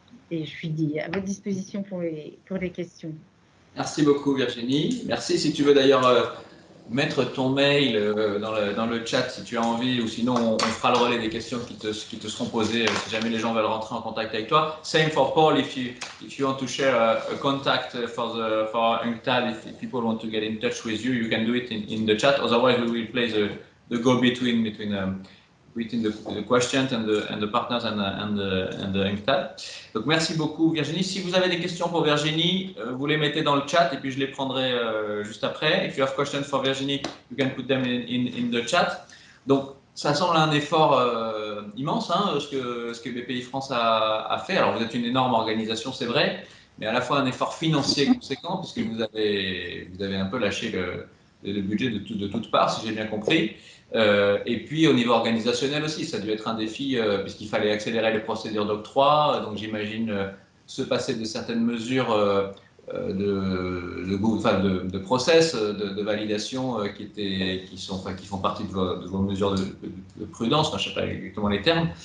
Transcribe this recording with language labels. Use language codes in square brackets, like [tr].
[fr] Et je suis à votre disposition pour les questions. Merci beaucoup Virginie. Merci. Si tu veux d'ailleurs mettre ton mail dans le chat si tu as envie, ou sinon on fera le relais des questions qui te seront posées si jamais les gens veulent rentrer en contact avec toi. [en] Same for Paul, if you want to share a contact for UNCTAD, if people want to get in touch with you, you can do it in the chat. Otherwise, we will play the go-between between the questions and the partners and the UNCTAD. [fr] Donc merci beaucoup Virginie. Si vous avez des questions pour Virginie, vous les mettez dans le chat et puis je les prendrai juste après. [en] If you have questions for Virginie, you can put them in the chat. [fr] Donc ça semble un effort immense, hein, ce que BPI France a fait. Alors vous êtes une énorme organisation, c'est vrai, mais à la fois un effort financier conséquent puisque vous avez un peu lâché le budget de toutes parts, si j'ai bien compris. Et puis au niveau organisationnel aussi, ça a dû être un défi puisqu'il fallait accélérer les procédures d'octroi, donc j'imagine se passer de certaines mesures de process, de validation qui font partie de vos mesures de prudence, je ne sais pas exactement les termes.